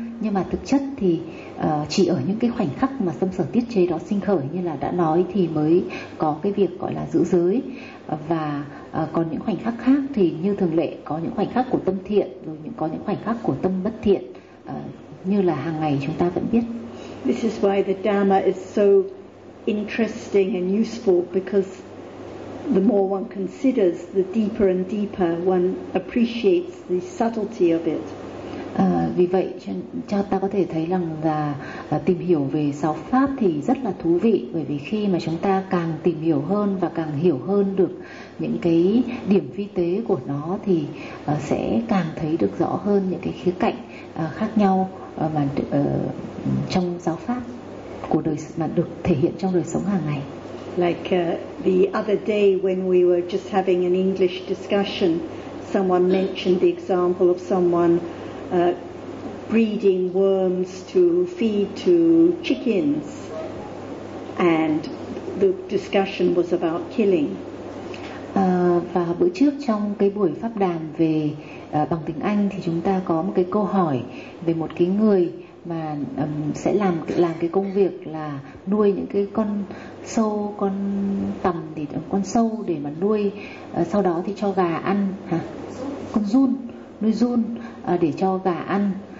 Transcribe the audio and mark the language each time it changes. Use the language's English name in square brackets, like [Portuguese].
[Vietnamese] Nhưng mà thực chất thì chỉ ở những cái khoảnh khắc mà tâm sở tiết chế đó sinh khởi như là đã nói thì mới có cái việc gọi là giữ giới. Và còn những khoảnh khắc khác thì như thường lệ có những khoảnh khắc của tâm thiện, rồi có những khoảnh khắc của tâm bất thiện, như là hàng ngày chúng ta vẫn biết. [English] This is why the Dhamma is so interesting and useful, because the more one considers, the deeper and deeper one appreciates the subtlety of it. [Vietnamese] Vì vậy cho ta có thể thấy rằng là tìm hiểu về sáu pháp thì rất là thú vị, bởi vì khi mà chúng ta càng tìm hiểu hơn và càng hiểu hơn được những cái điểm vi tế của nó thì sẽ càng thấy được rõ hơn những cái khía cạnh khác nhau mà trong sáu pháp của đời mà được thể hiện trong đời sống hàng ngày. [English] Like the other day when we were just having an English discussion, someone mentioned the example of someone breeding worms to feed to chickens, and the discussion was about killing. [Vietnamese] Và bữa trước trong cái buổi pháp đàm về bằng tiếng Anh thì chúng ta có một cái câu hỏi về một cái người mà sẽ làm cái công việc là nuôi những cái con sâu, con tằm, thì con sâu để mà nuôi, sau đó thì cho gà ăn, con giun, nuôi giun để cho gà ăn.